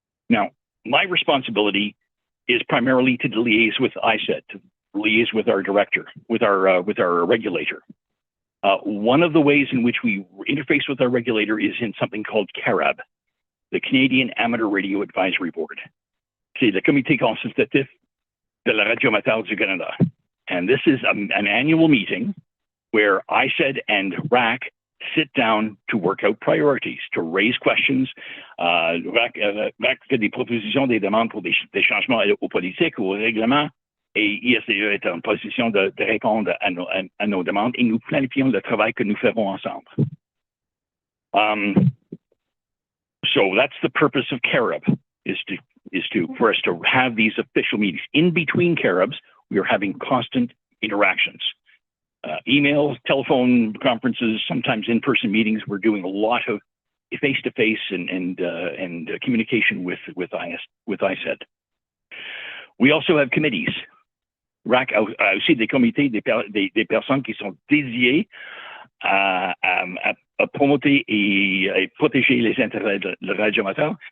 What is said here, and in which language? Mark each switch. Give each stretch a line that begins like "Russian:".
English: Now, my responsibility is primarily to liaise with ISET, to liaise with our director, with our regulator. One of the ways in which we interface with our regulator is in something called CARAB, the Canadian Amateur Radio Advisory Board.
French: C'est le comité consultatif de la radio amateur du Canada.
English: And this is an annual meeting where ISED and RAC sit down to work out priorities, to raise questions.
French: RAC fait des propositions, des demandes pour des changements aux politiques, aux règlements, et ISTE est en position de répondre à nos demandes, et nous planifions le travail que nous ferons ensemble.
English: So that's the purpose of CARAB, for us to have these official meetings. In between CARABs, we are having constant interactions. Emails, telephone conferences, sometimes in-person meetings. We're doing a lot of face-to-face and communication with ISED. We also have committees.
French: RAC a aussi des comités, des personnes qui sont dédiées à promoter et protéger les intérêts de la radio amateur.